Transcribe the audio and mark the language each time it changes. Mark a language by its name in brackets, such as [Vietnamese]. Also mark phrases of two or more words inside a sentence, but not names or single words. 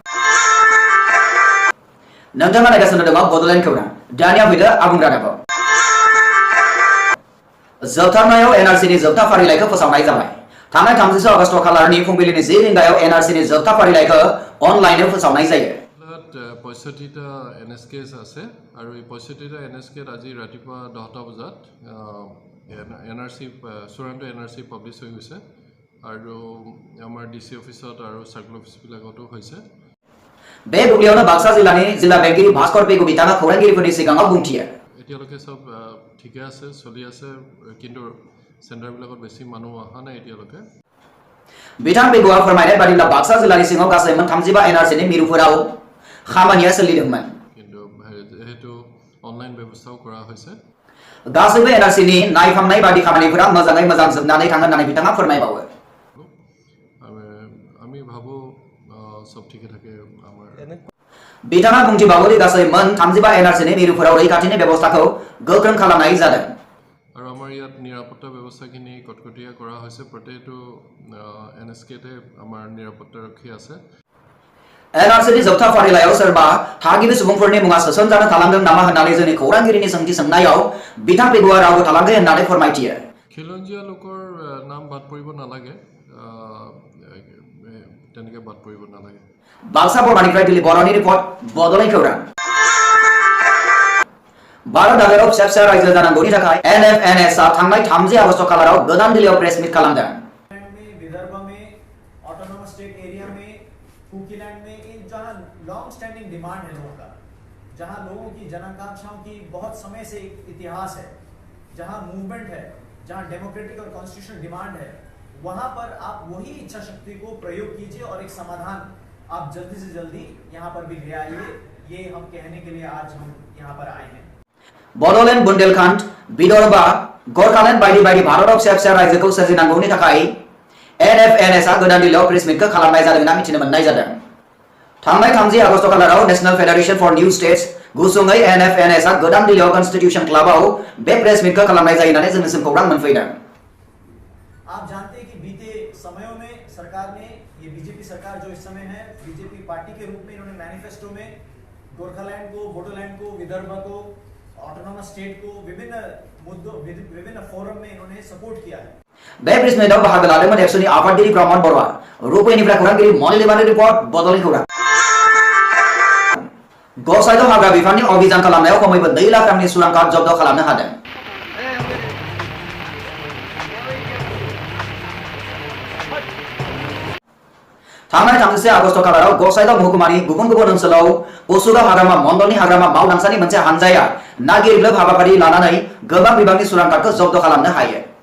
[Bodo] नोंथाङा नायगासिनो दङ बड'लेण्ड खौरां दानिया फैदो आबुं रादाबाव जोबथारनायाव एनआरसिनि जोबथा फारिलाइखौ फोसावनाय जाबाय थांनाय 30 आगस्ट खालारनि फुंबिलिनि 10 रिंगायाव एनआरसिनि जोबथा फारिलाइखौ अनलाइनआव फोसावनाय जायो [Assamese] 65টা NSKs আছে আৰু এই 65টা NSKত আজি ৰাতিপুৱা 10টা বজাত NRC চূড়ান্ত NRC পাব্লিছ হৈ গৈছে আৰু আমাৰ DC অফিচত আৰু সাৰ্কেল অফিচবিলাকতো হৈছে [Bodo] बे बुब्लियावनो बाक्सा जिल्लानि जिल्ला बेंगिरि भास्कर पेगु बिथाङा खौरांगिरिफोरनि सिगाङाव बुंथियो [Assamese] এতিয়ালকে সব ঠিকে আছে চলি আছে কিন্তু सेन्टारবিলাকত बेसि মানুহ অহা নাই एतियालके [Bodo] बिथां पेगुआ फोरमायनाय बादिब्ला बाक्सा जिल्लानि सिङाव गासै 35 एनआरसिनि मिरुफोराव खामानिया सोलिदोंमोन [Assamese] কিন্তু হেতু অনলাইন ব্যৱস্থাও কৰা হৈছে [Bodo] गासैबो एनआरसिनि नायफामनाय बादि खामानिफोरा मोजाङै मोजां जोबनानै थाङो होननानै बिथाङा फोरमायबावो [Assamese] আমি ভাবো সব ঠিকে থাকে আমাৰ [Bodo] बिथाङा बुंथिबावो दि गासै मोन 35 एनआरसिनि मिरुफोराव रैखाथिनि व्यवस्थाखौ गोख्रों खालामनाय जादों [Assamese] আৰু আমাৰ ইয়াত নিৰাপত্তা ব্যৱস্থাখিনি কটকটীয়া কৰা হৈছে প্ৰতিটো এনএসকেতে আমাৰ নিৰাপত্তাৰক্ষী আছে [Bodo] एनआरसिनि जोबथा फारिलाइयाव सोरबा थागिबि सुबुंफोरनि मुङा सोसनजानो थालांदों नामा होननानै जोंनि खौरांगिरिनि सोंथि सोंनायाव बिथां पेगुआ रावबो थालांदों होननानै फोरमायथियो [Assamese] খিলঞ্জীয়া লোকৰ নাম বাদ পৰিব নালাগে তেনেকৈ বাদ পৰিব নালাগে [Bodo] बाक्सा बर्मानिफ्राय दिल्ली बर'नि रिपर्ट बड'लेण्ड खौरां भारत हादराव फिसा फिसा रायजो जानांगौनि थाखाय एनएफएनएसआ थांनाय 30 आगस्ट खालाराव गोदान दिल्लीयाव प्रेस मिट खालामदों [Hindi] विदर्भ में [English] autonomous state area [Hindi] में कुकीलैंड में इन जहां [English] long standing demand [Hindi] है लोगों का जहां लोगों की जनाकांक्षाओं की बहुत समय से इतिहास है जहां मूवमेंट है जहां डेमोक्रेटिक और [English] constitutional demand [Hindi] है वहां पर आप वही इच्छा शक्ति को प्रयोग कीजिए और एक समाधान आप जल्दी से जल्दी यहां पर भी ले आइए ये हम कहने के लिए आज हम यहां पर आए हैं [Bodo] बड'लेण्ड बुन्देलखंड विदर्भा गोरखालेण्ड बायदि बायदि भारताव फिसा फिसा रायजोखौ सोरजिनांगौनि थाखाय एनएफएनएसआ गोदान दिल्लीयाव प्रेस मिटखौ खालामनाय जादों होनना मिथिनो मोननाय जादों थांनाय 30 आगस्ट खालाराव नेशनल फेडारेशन फर न्यू स्टेट्स गुसुङै एनएफएनएसआ गोदान दिल्लीयाव कन्स्टिट्यूशन क्लाबाव बे प्रेस मिटखौ खालामनाय जायो होननानै जोंनिसिम खौरां मोनफैदों [Hindi] आप जानते हैं कि बीते समयों में सरकार ने ये बीजेपी सरकार जो इस समय है बीजेपी पार्टी के रूप में इन्होंने मैनिफेस्टो में गोरखालैंड को बोडोलैंड को विदर्भ को [English] autonomous state [Hindi] को विभिन्न मुद्दों विभिन्न फोरम में इन्होंने सपोर्ट किया है [Bodo] बे प्रेस मिटआव बाहागो लादोंमोन एक्सनि आफादगिरि प्रमद बरुवा रुपैनिफ्राय खौरांगिरि मनिलिबानि रिपर्ट बड'लेण्ड खौरां गसाइगाव हाग्रा बिफाननि अभियान खालामनायाव खमैबो 2 लाख रांनि सुरां कार्ड जब्द खालामनो हादों थांनाय 30 आगस्ट खालाराव गसाइगाव महकुमानि गुबुन गुबुन ओनसोलाव पसुगाव हाग्रामा मण्डलनि हाग्रामा मावदांसानि मोनसे हानजाया नागिरग्लोब हाबाफारि लानानै गोबां बिबांनि सुरां कार्डखौ जब्द खालामनो हायो